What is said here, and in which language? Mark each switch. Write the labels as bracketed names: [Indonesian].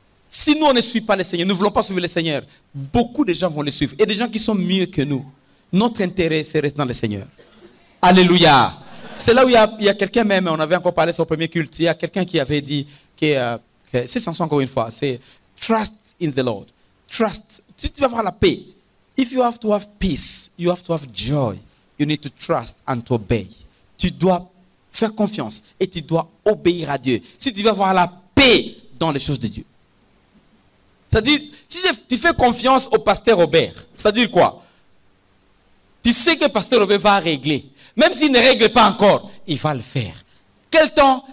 [French] Si nous, on ne suit pas le Seigneur, nous ne voulons pas suivre le Seigneur, beaucoup de gens vont le suivre. Et des gens qui sont mieux que nous. Notre intérêt, c'est rester dans le Seigneur. Alléluia. C'est là où il y a quelqu'un même, on avait encore parlé sur le premier culte, il y a quelqu'un qui avait dit que cette chanson encore une fois, c'est Trust in the Lord. [English] Trust. [French] Si tu vas avoir la paix, [English] if you have to have peace, you have to have joy, you need to trust and to obey. [French] Tu dois faire confiance et tu dois obéir à Dieu. Si tu veux avoir la paix dans les choses de Dieu. C'est-à-dire, si tu fais confiance au pasteur Robert, c'est-à-dire quoi? Tu sais que le pasteur Robert va régler. Même s'il ne règle pas encore, il va le faire. Quel temps?